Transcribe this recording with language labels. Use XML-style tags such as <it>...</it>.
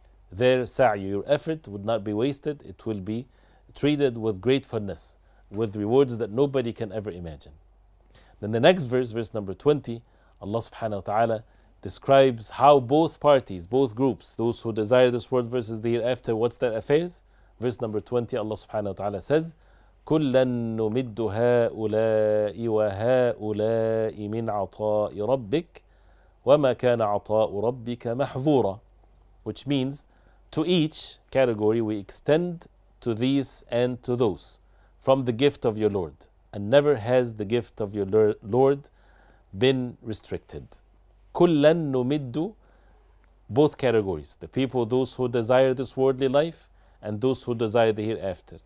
<en>Their sa'i, your effort, would not be wasted. It will be treated with gratefulness, with rewards that nobody can ever imagine. Then the next verse, verse number 20, Allah subhanahu wa ta'ala describes how both parties, both groups, those who desire this world versus the hereafter, what's their affairs? Verse number 20, Allah subhanahu wa ta'ala says,</en> <ar>كُلًّا نُمِدُّ هَؤُلَاءِ وَهَؤُلَاءِ مِنْ عَطَاءِ رَبِّكَ وَمَا كَانَ عَطَاءُ رَبِّكَ مَحْظُورًا.</ar> <en>Which means, to each category we extend to these and to those from the gift of your Lord, and never has the gift of your Lord been restricted.</en> <ar>كُلًّا نُمِدُّ,</ar> <en>both categories, the people, those who desire this worldly life, and those who desire the hereafter.</en>